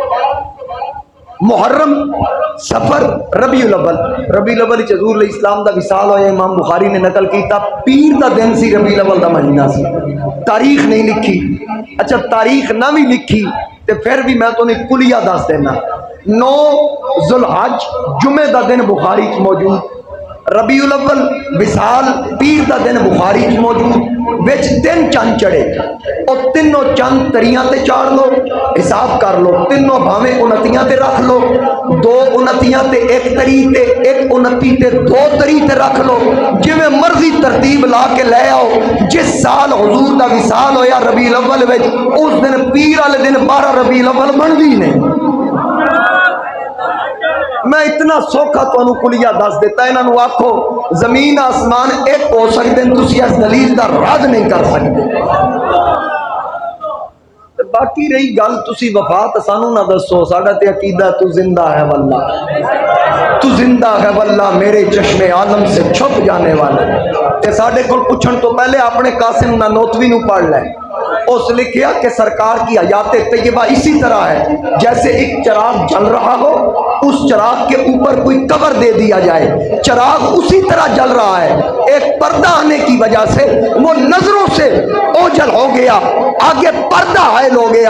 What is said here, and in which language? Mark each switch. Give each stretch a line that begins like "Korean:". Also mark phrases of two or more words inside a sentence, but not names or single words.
Punjabi: محرم سفر ربیع الاول، ربیع الاول حضور علیہ السلام دا وصال ہویا، امام بخاری نے نقل کیتا پیر دا دن سی، ربیع الاول دا مہینہ سی، تاریخ نہیں لکھی۔ اچھا تاریخ نہ بھی لکھی تے پھر بھی میں تو نے کلیہ دس دینا، 9 ذی الحج جمعے دا دن بخاری چ موجود، ربیع الاول وصال پیر دا دن بخاری چ موجود، وچ 3 چند چڑھے، اور تینوں چند تریاں تے چاڑ لو، حساب کر لو، تینوں بھاویں 29 تے رکھ لو، 2 29 تے 1 تری تے 1 29 تے 2 تری تے رکھ لو، جویں مرضی ترتیب لا کے لے آؤ۔ جس سال حضور دا وصال ہویا ربیع الاول وچ، اس دن پیر والے دن 12 ربیع الاول بنتی نہیں۔ میں اتنا سوکھا تانوں کلیہ دس دیتا، انہاں نوں آکھو
Urdu: زمین آسمان ایک ہو سکتے ہیں،
Punjabi: تسی اس دلیل دا رد نہیں کر سکتے۔ باقی رہی گل تسی وفات سانوں نہ دسو، ساڈا تے عقیدہ
Urdu: تو زندہ ہے واللہ، تو زندہ ہے واللہ میرے چشم عالم سے چھپ جانے والا۔
Punjabi: تے ساڈے کول پوچھن تو پہلے اپنے قاسم نانوتوی نو پڑھ لے،
Urdu: اس لکھیا کہ سرکار کی حیات طیبہ اسی طرح ہے جیسے ایک چراغ جل رہا ہو، اس چراغ کے اوپر کوئی کور دے دیا جائے، چراغ اسی طرح جل رہا ہے، ایک پردہ آنے کی وجہ سے وہ نظروں سے اوجھل ہو گیا، آگے پردہ حائل ہو گیا۔